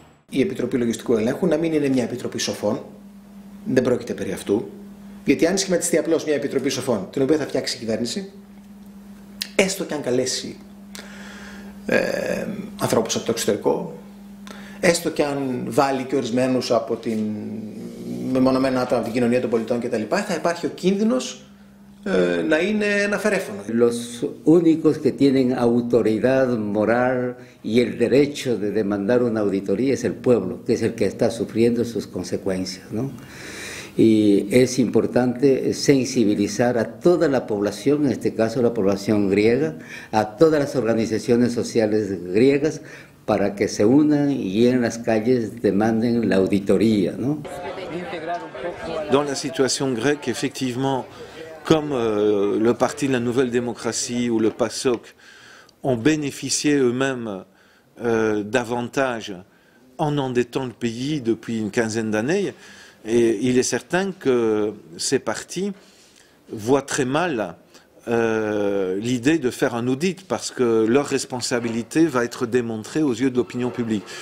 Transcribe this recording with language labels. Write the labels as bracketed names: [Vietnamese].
[Greek] Η Επιτροπή Λογιστικού Ελέγχου να μην είναι μια επιτροπή σοφών, δεν πρόκειται περί αυτού, γιατί αν σχηματιστεί απλώς μια επιτροπή σοφών, την οποία θα φτιάξει η κυβέρνηση, έστω και αν καλέσει ανθρώπους από το εξωτερικό, έστω και αν βάλει και ορισμένους από την μεμονωμένα άτομα από την κοινωνία των πολιτών κτλ., θα υπάρχει ο κίνδυνος να είναι ένα φερέφωνο. [Spanish] Los únicos que tienen autoridad moral y el derecho de demandar una auditoría es el pueblo, que es el que está sufriendo sus consecuencias, ¿no? Y es importante sensibilizar a toda la población, en este caso la población griega, a todas las organizaciones sociales griegas, para que se unan y en las calles demanden la auditoría, ¿no? [French] Dans la situation grecque, effectivement, comme le Parti de la Nouvelle Démocratie ou le PASOK ont bénéficié eux-mêmes d'avantages en endettant le pays depuis une quinzaine d'années, et il est certain que ces partis voient très mal l'idée de faire un audit parce que leur responsabilité va être démontrée aux yeux de l'opinion publique.